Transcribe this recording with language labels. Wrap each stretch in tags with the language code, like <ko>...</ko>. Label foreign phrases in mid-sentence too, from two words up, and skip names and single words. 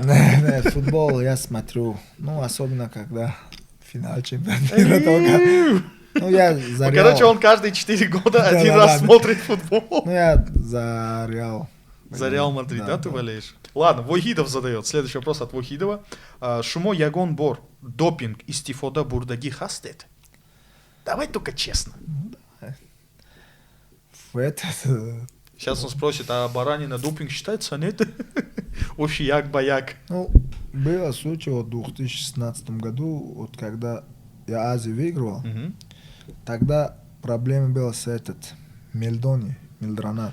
<ru>Нет, футбол я смотрю, особенно когда финал чемпионата мира только. Я за Реал. Короче, он каждые 4 года один раз смотрит футбол. Я за Реал. За Реал Мадрид, да, ты болеешь? Ладно, Вохидов задает. Следующий вопрос от Вохидова.</ru> <tg>Шумо Ягон Бор, допинг истифода бурдаги хастет?</tg> <ru>Давай только честно. Сейчас он спросит, а баранина допинг считается, нет? Общий як-баяк. Было случай в 2016 году, когда я Азию выигрывал, тогда проблема была с Милдронат.</ru>